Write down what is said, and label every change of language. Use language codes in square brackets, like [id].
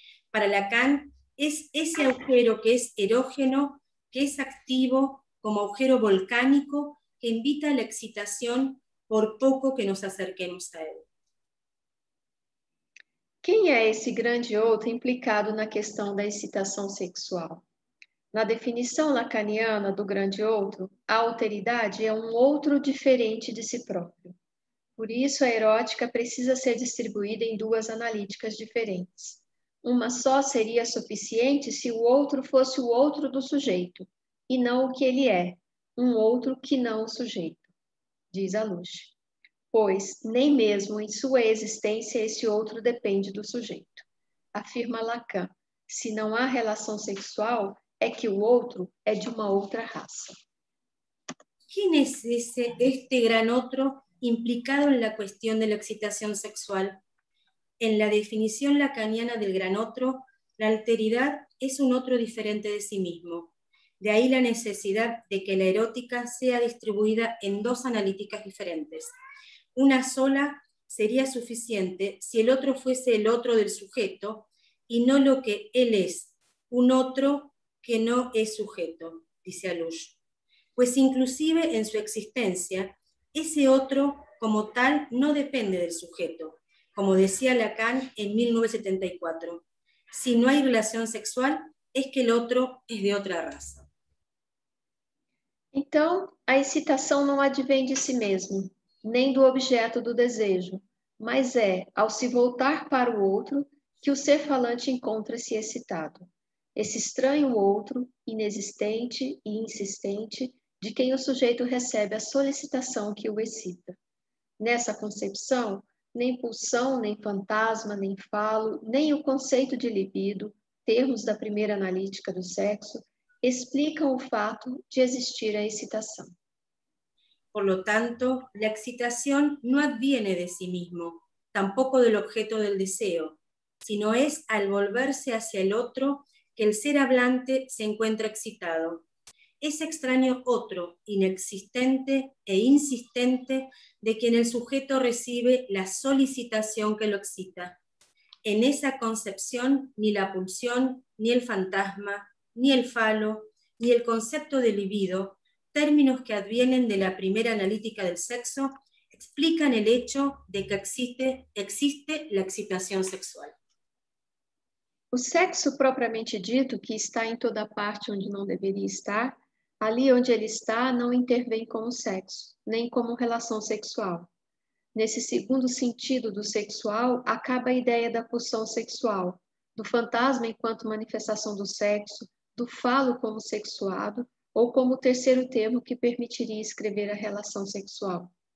[es] Para Lacan, es ese agujero que es erógeno, que es activo como agujero volcánico que invita a la excitación por poco que nos acerquemos a él. [pt] Quem é esse grande outro implicado na questão da excitação sexual? Na definição lacaniana do grande outro, a alteridade é um outro diferente de si próprio. Por isso, a erótica precisa ser distribuída em duas analíticas diferentes. Uma só seria suficiente se o outro fosse o outro do sujeito, e não o que ele é, um outro que não o sujeito, diz a Luche. Pois nem mesmo em sua existência esse outro depende do sujeito. Afirma Lacan, se não há relação sexual, é que o outro é de uma outra raça. [es] ¿Quién es este gran otro implicado en la cuestión de la excitación sexual? En la definición lacaniana del gran otro, la alteridad es un otro diferente de sí mismo. De ahí la necesidad de que la erótica sea distribuida en dos analíticas diferentes. Una sola sería suficiente si el otro fuese el otro del sujeto y no lo que él es, un otro que no es sujeto, dice Luche. Pues inclusive en su existencia, ese otro como tal no depende del sujeto, como decía Lacan en 1974. Si no hay relación sexual, es que el otro es de otra raza. [pt] Então, a excitação não advém de si mesmo, nem do objeto do desejo, mas é, ao se voltar para o outro, que o ser falante encontra-se excitado. Esse estranho outro, inexistente e insistente, de quem o sujeito recebe a solicitação que o excita. Nessa concepção, nem pulsão, nem fantasma, nem falo, nem o conceito de libido, termos da primeira analítica do sexo, explicam o fato de existir a excitação. [es] Por lo tanto, la excitación no adviene de sí mismo, tampoco del objeto del deseo, sino es al volverse hacia el otro que el ser hablante se encuentra excitado. ese extraño otro, inexistente e insistente, de quien el sujeto recibe la solicitación que lo excita. En esa concepción, ni la pulsión, ni el fantasma, ni el falo, ni el concepto de libido, términos que advienen de la primera analítica del sexo, explican el hecho de que existe la excitación sexual. [pt] O sexo propriamente dito, que está em toda parte onde não deveria estar, ali onde ele está, não intervém como sexo, nem como relação sexual. Nesse segundo sentido do sexual, acaba a ideia da pulsão sexual, do fantasma enquanto manifestação do sexo, do falo como sexuado, ou como terceiro termo que permitiria escrever a relação sexual.